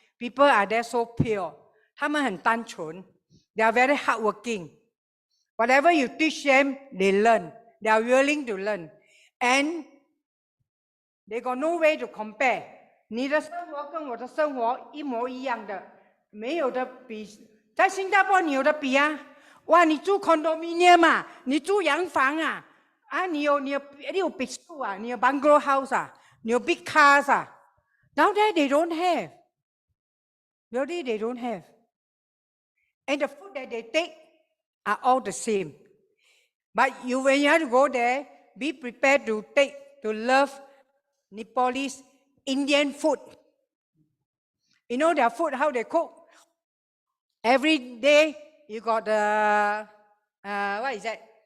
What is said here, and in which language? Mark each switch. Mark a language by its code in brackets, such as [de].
[en] People are there so pure. [zh] 他们很单纯. [en] They are very hardworking. Whatever you teach them, they learn. They are willing to learn. And they got no way to compare. [zh] 你的生活跟我的生活一模一样的，没有的比。在新加坡你有的比啊？哇，你住 condominium 啊，你住洋房啊，啊，你有别墅啊，你有 bungalow house 啊，你有 big cars 啊。 [en] Now that they don't have. Really, they don't have. And the food that they take are all the same. But when you have to go there, be prepared to love Nepalese Indian food. You know their food, how they cook? Every day you got what is that?